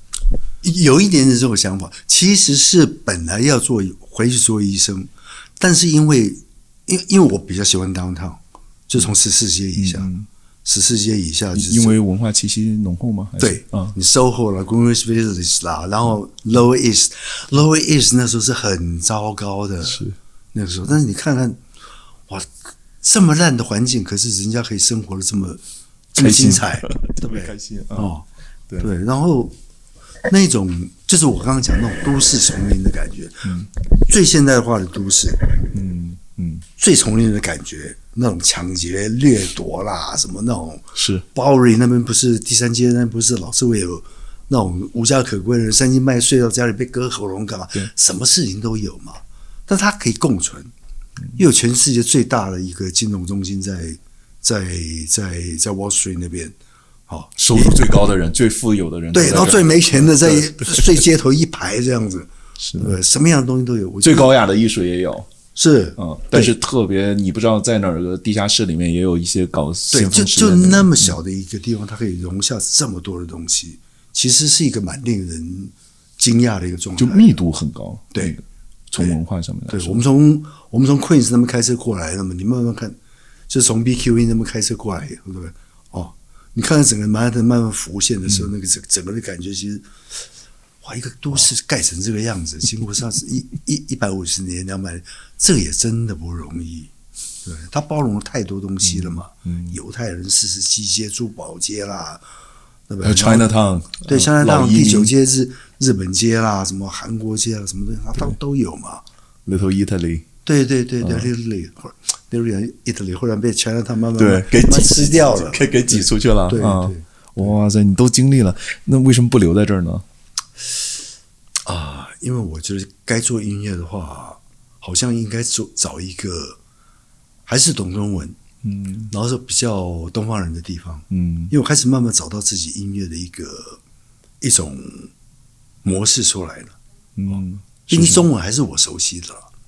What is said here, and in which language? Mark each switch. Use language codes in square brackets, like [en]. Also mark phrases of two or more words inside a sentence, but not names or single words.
[zh] 有一點點這種想法，其實是本來要回去做醫生，但是因為我比較喜歡 downtown， 就從14街以下。14街以下，因為文化氣息濃厚嗎？對，你 SOHO 啦 Greenwich Village 啦，然後 Lower East 那時候是很糟糕的，是那個時候。但是你看看，哇，這麼爛的環境，可是人家可以生活的這麼精彩，對不對？開心對，然後那種就是我剛剛講那種都市叢林的感覺，最現代化的都市，最叢林的感覺。那種搶劫、掠奪啦，什麼那種是 Bowery 那邊不是第3街那邊不是老是會有那種無家可歸的人3更半夜睡到家裡被割喉嚨幹嘛？什麼事情都有嘛。但它可以共存，又有全世界最大的一個金融中心在 Wall Street 那邊，收入最高的人、最富有的人，对，然後最没錢的在睡街頭一排這樣子，对，什麼樣的東西都有。最高雅的藝術也有。是，但是特別你不知道在哪兒的地下室裡面也有一些搞先鋒就那麼小的一個地方，它可以容下這麼多的東西，其實是一個蠻令人驚訝的一個狀態，就密度很高。對，從文化上面來說，對，我們從 Queens 那邊開車過來，那麼你慢慢看，就從 BQE 那邊開車過來，對不對？你看到整個曼哈頓慢慢浮現的時候，那個整個的感覺其實。哇，一個都市蓋成這個樣子，經過上150年、200年，這個也真的不容易。對，它包容了太多東西了嘛。猶太人47街、珠寶街啦，對不對？ Chinatown，對 ，Chinatown 第9街是日本街啦，什麼韓國街啦，什麼東西它都有嘛。 Little Italy，对 ，Little Italy，后来被 Chinatown 慢慢吃掉了，給擠出去了。对，哇塞，你都經歷了，那為什麼不留在這兒呢？因為我覺得該做音樂的話，好像應該找一個還是懂中文，然後是比較東方人的地方，因為我開始慢慢找到自己音樂的一種模式出來了，畢竟中文還是我熟悉的，